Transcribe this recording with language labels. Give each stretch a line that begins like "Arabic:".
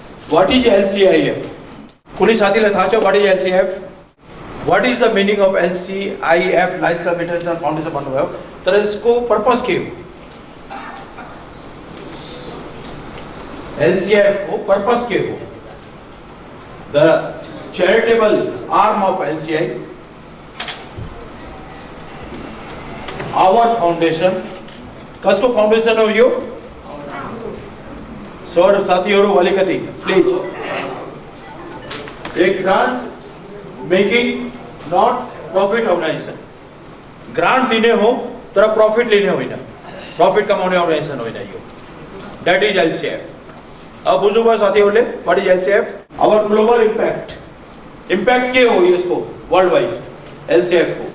English: What is LCIF?
Nepali: कुनै साथीलाई थाहा छ
English: what is LCIF? What is the meaning of LCIF,
Nepali: Lions club international foundation भन्नुभयो, तर यसको पर्पस के हो? LCIF को पर्पस के हो?
English: The charitable arm of LCI, our foundation,
Nepali: कसको फाउन्डेसन हो यो? सर साथीहरू अलिकति प्लिज, एक grant making not profit organisation. Grant दिने हो तर प्रफिट लिने होइन, प्रफिट कमाउने अर्गनाइजेसन होइन यो।
English: That is LCIF।
Nepali: अब बुझ्नुभयो साथीहरूले
English: What is LCIF? Our global impact
Nepali: के हो यसको वर्ल्ड वाइड LCIF को?